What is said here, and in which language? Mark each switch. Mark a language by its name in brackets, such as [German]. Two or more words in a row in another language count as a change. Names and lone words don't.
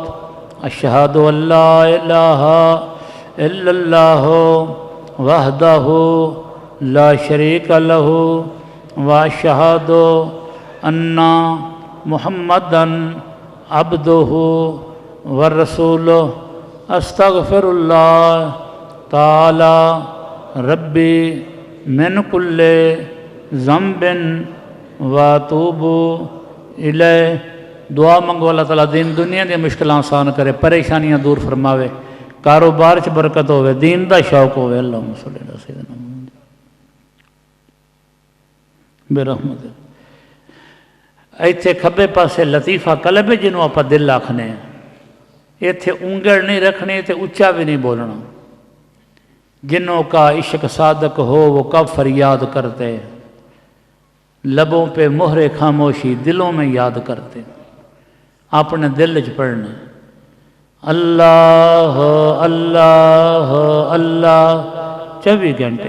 [Arabic] أشهد أن لا إله إلا الله وحده لا شريك له وأشهد أن محمدا عبده ورسوله. أستغفر الله تعالى ربي من كل ذنب وأتوب إليه. [Punjabi] دعا منگو اللہ تعالیٰ دین دنیا دی مشکل آسان کرے، پریشانیاں دور فرماوے، کاروبار چ برکت ہووے، دین دا شوق ہووے. [Arabic] اللهم صل على سيدنا محمد برحمت. [Punjabi] ایتھے کھبے پاسے لطیفہ قلب جنہوں آپ دل آکھنے، ایتھے انگل نہیں رکھنی تو اچا بھی نہیں بولنا. [Urdu] جنہوں کا عشق صادق ہو وہ کب فریاد کرتے، لبوں پہ مہرے خاموشی دلوں میں یاد کرتے. [Punjabi] اپنے دل چ پڑھنا اللہ اللہ اللہ 24 گھنٹے.